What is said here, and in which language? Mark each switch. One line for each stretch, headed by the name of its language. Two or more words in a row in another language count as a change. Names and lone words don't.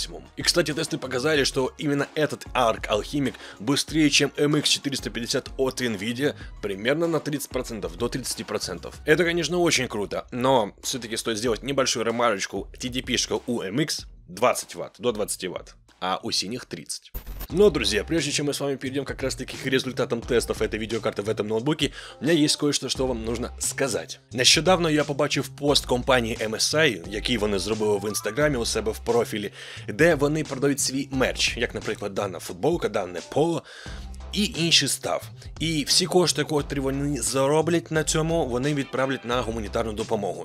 Russian: И, кстати, тесты показали, что именно этот Arc Alchemic быстрее, чем MX450 от Nvidia, примерно на 30%, до 30%. Это, конечно, очень круто, но все-таки стоит сделать небольшую ремарочку. TDP-шка у MX 20 Вт, до 20 Вт, а у синих 30. Но, друзья, прежде чем мы с вами перейдем как раз таки к результатам тестов этой видеокарты в этом ноутбуке, у меня есть
Ukrainian: кое-що, що вам нужно сказати. Нещодавно я побачив пост компанії MSI, який вони зробили в інстаграмі у себе в профілі, де вони продають свій мерч, як, наприклад, дана футболка, дане поло і інший став. І всі кошти, котрі вони зароблять на цьому, вони відправлять на гуманітарну допомогу.